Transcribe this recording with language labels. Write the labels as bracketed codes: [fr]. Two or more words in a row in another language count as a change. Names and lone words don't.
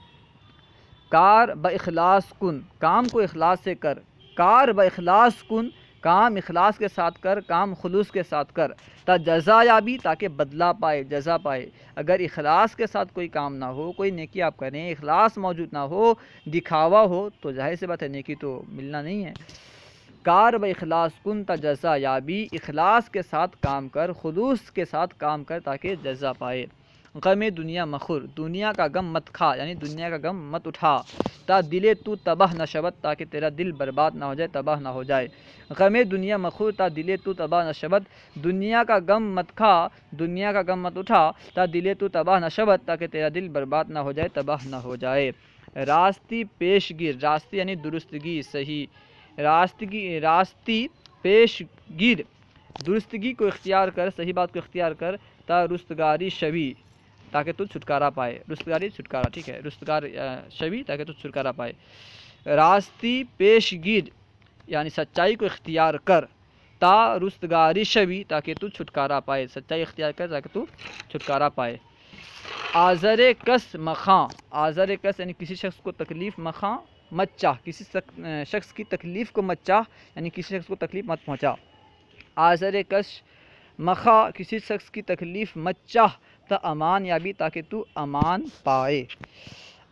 [fa] کار با اخلاص کن، [ur] کام کو اخلاص سے کر، [fa] کار با اخلاص کن، [ur] کام اخلاص کے ساتھ کر، کام خلوص کے ساتھ کر، [fa] تا جزا یابی [ur] تاکہ بدلہ پائے، جزا پائے۔ اگر اخلاص کے ساتھ کوئی کام نہ ہو، کوئی نیکی آپ کریں، اخلاص موجود نہ ہو، دکھاوا ہو، تو ظاہر سی بات ہے نیکی تو ملنا نہیں ہے۔ [fa] کار با اخلاص کن تا جزا یابی، [ur] اخلاص کے ساتھ کام کر، خلوص کے ساتھ کام کر تاکہ جزا پائے۔ [fa] غم دنیا مخور، [ur] دنیا کا غم مت کھا، یعنی دنیا کا غم مت اٹھا، [fa] تا دلے تو تباہ نہ شود [ur] تاکہ تیرا دل برباد نہ ہو جائے، تباہ نہ ہو جائے۔ [fa] غم دنیا مخور تا دلے تو تباہ نہ شود، [ur] دنیا کا غم مت کھا، دنیا کا غم مت اٹھا، [fa] تا دلے تو تباہ نہ شود [ur] تاکہ تیرا دل برباد نہ ہو جائے، تباہ نہ ہو جائے۔ [fa] راستی پیش گیر، راستی [ur] یعنی درستگی، صحیح، [fa] راستی پیش گیر، [ur] درستگی کو اختیار کر، صحیح بات کو اختیار کر، [fa] تا رستگاری شوی [ur] تاکہ تو چھٹکارا پائے، رستگاری چھٹکارا، ٹھیک ہے، [fa] رستگار شوی [ur] تاکہ تو چھٹکارا پائے۔ [fa] راستی پیش گیر [ur] یعنی سچائی کو اختیار کر، [fa] تا رستگاری شوی [ur] تاکہ تو چھٹکارا پائے، سچائی اختیار کر تاکہ تو چھٹکارا پائے۔ [fa] آزر کس مخاں، آزر کس [ur] یعنی کسی شخص کو تکلیف، مخاں مت چاہ، کسی شخص کی تکلیف کو مت چاہ، یعنی کسی شخص کو تکلیف مت پہنچا۔ [fa] آزر کس مخاں [ur] کسی شخص کی تکلیف مت چاہ، [fa] تا امان یابی [ur] تاکہ تو امان پائے۔